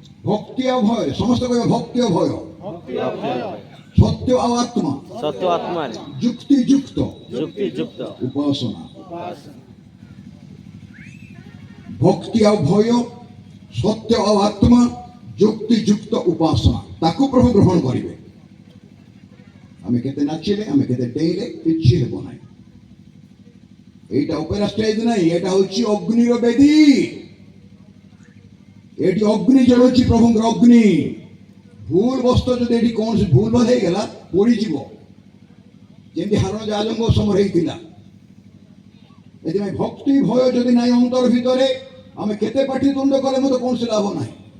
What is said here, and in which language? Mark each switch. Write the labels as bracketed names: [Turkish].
[Odia] ଭକ୍ତି ଆଉ ଭୟରେ, ସମସ୍ତେ କହିବେ ଭକ୍ତି ଆଉ ଭୟ, ସତ୍ୟ ଆଉ ଆତ୍ମା, ସତ୍ୟ ଆତ୍ମାରେ ଯୁକ୍ତିଯୁକ୍ତ ଉପାସନା। ଭକ୍ତି ଆଉ ଭୟ, ସତ୍ୟ ଆଉ ଆତ୍ମା, ଯୁକ୍ତିଯୁକ୍ତ ଉପାସନା, ତାକୁ ପ୍ରଭୁ ଗ୍ରହଣ କରିବେ। ଆମେ କେତେ ନାଚିଲେ, ଆମେ କେତେ ଡେଇଁଲେ କିଛି ହେବ ନାହିଁ। [Bangla] এইটা অপেরা স্টেজ নাই, এটা হচ্ছে অগ্নির বেদী। এটি অগ্নি [Odia] জ্বলুଛି ପ୍ରଭୁଙ୍କର ଅଗ୍ନି। ଭୁଲ ବସ୍ତ ଯଦି ଏଠି କୌଣସି ଭୁଲ ଭାଲ ହେଇଗଲା ପୋଡ଼ିଯିବ, ଯେମିତି ହାରଣ ଜାଜଙ୍କ ସମୟରେ ହେଇଥିଲା। ଏଥିପାଇଁ ଭକ୍ତି ଭୟ ଯଦି ନାହିଁ ଅନ୍ତର ଭିତରେ, ଆମେ କେତେ ପାଟିତୁଣ୍ଡ କଲେ ମଧ୍ୟ କୌଣସି ଲାଭ ନାହିଁ।